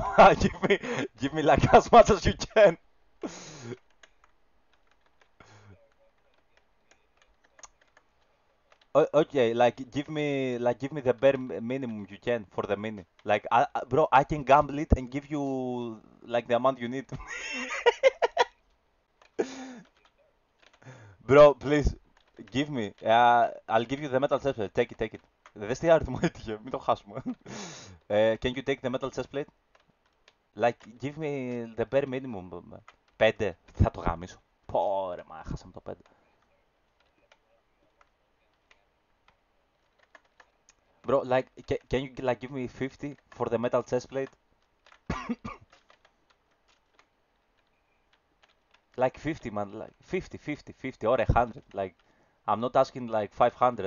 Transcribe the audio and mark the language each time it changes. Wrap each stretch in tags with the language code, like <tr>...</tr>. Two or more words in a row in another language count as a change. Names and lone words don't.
<en>Give me like as much as you can. Okay, like give me the bare minimum you can for the mini. Like bro, I can gamble it and give you like the amount you need. Bro, please give me. I'll give you the metal chest plate. Take it, take it.</en> <el>Δες τι αριθμό έτυχε, μην το χάσουμε.</el> <en>Can you take the metal chest plate? Like, give me the bare minimum. 5.</en> <el>Θα το γαμίσω. Πω ρε, μα χάσαμε το 5.</el> <en>Bro, like, can you like give me 50 for the metal chest plate? Like 50, man. Like 50 or 100. Like, I'm not asking like 500.</en>